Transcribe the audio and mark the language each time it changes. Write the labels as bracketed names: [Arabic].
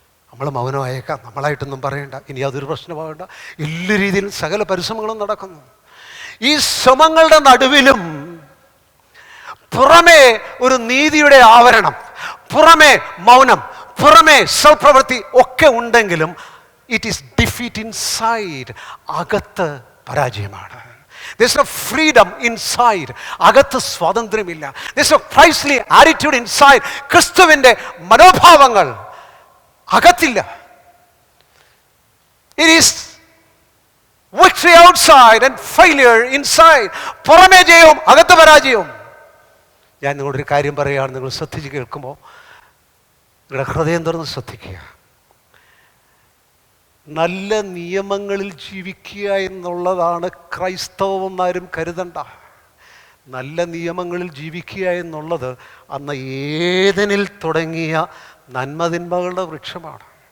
[Malayalam] നമ്മൾ മൗനമായേക്കാം, നമ്മളായിട്ടൊന്നും പറയണ്ട, ഇനി അതൊരു പ്രശ്നമാകണ്ട, എല്ലാ രീതിയിലും സകല പരിശ്രമങ്ങളും നടക്കുന്നു. ഈ ശ്രമങ്ങളുടെ നടുവിലും പുറമേ ഒരു നീതിയുടെ ആവരണം, പുറമേ മൗനം, പുറമേ സൽപ്രവൃത്തി ഒക്കെ ഉണ്ടെങ്കിലും [English] It is defeat inside. [Malayalam] അകത്ത് പരാജയമാണ്. [English] There's no freedom inside. [Malayalam] അകത്ത് സ്വാതന്ത്ര്യമില്ല. [English] There's no Christly attitude inside. [Malayalam] ക്രിസ്തുവിൻ്റെ മനോഭാവങ്ങൾ അകത്തില്ല. [English] It is victory outside and failure inside. [Malayalam] പുറമേ ജയവും അകത്ത് പരാജയവും. ഞാൻ നിങ്ങളൊരു കാര്യം പറയുകയാണ്, നിങ്ങൾ ശ്രദ്ധിച്ച് കേൾക്കുമ്പോൾ നിങ്ങളുടെ ഹൃദയം തുറന്ന് ശ്രദ്ധിക്കുക. നല്ല നിയമങ്ങളിൽ ജീവിക്കുക എന്നുള്ളതാണ് ക്രൈസ്തവമെന്നാരും കരുതണ്ട. നല്ല നിയമങ്ങളിൽ ജീവിക്കുക എന്നുള്ളത് അന്ന് ഏദനിൽ തുടങ്ങിയ നന്മതിന്മകളുടെ വൃക്ഷമാണ്.